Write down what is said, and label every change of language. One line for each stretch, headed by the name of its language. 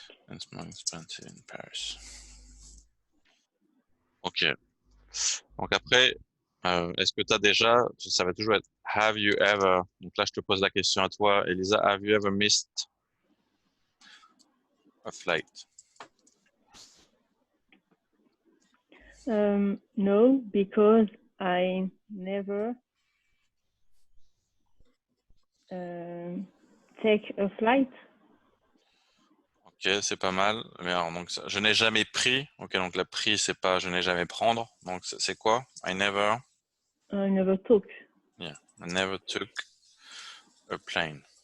English: It's more expensive in Paris. Ok.
French: Donc après, est-ce que tu as déjà, ça va toujours être
English: have you ever,
French: donc là je te pose la question à toi, Elisa,
English: have you ever missed a flight? No, because I never take a flight.
French: Ok, c'est pas mal. Mais alors, donc, je n'ai jamais pris. Ok, donc la pris, c'est pas je n'ai jamais prendre. Donc c'est quoi?
English: I never. I never took Yeah, I never took a plane.